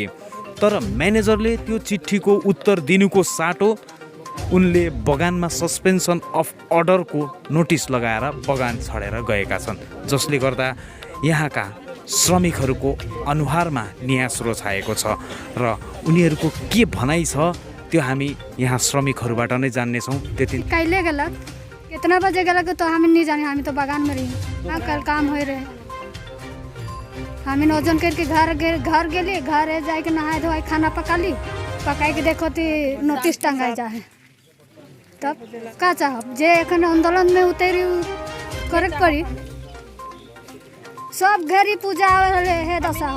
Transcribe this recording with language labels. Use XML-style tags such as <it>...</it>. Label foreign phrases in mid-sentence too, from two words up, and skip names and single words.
<ne>तर म्यानेजरले त्यो चिठीको उत्तर दिनुको साटो उनले बगानमा</ne> <en>suspension of order</en> <ne>नोटिस लगाएर बगान छाडेर गएका छन्, जसले गर्दा यहाँका श्रमिकहरूको अनुहारमा नियास्रो छाएको छ र उनीहरूको के भनाइ छ त्यो हामी यहाँ श्रमिकहरूबाट नै जान्नेछौँ। त्यति</ne> <sck>कहिले गलत कितना बजे गलत तो हम नहीं जाने, हम तो बगान में रही। हाँ, कल काम हो रहे हम ओजन करके घर गेली, घर जाके नहाए धोए खाना पका ली, पकाई के देखो तो नोटिस टंगाई जा है। तब का चाहब जे एखन आंदोलन में उतरी करे पड़ी, सब घरी पूजा है दशा हो।</sck>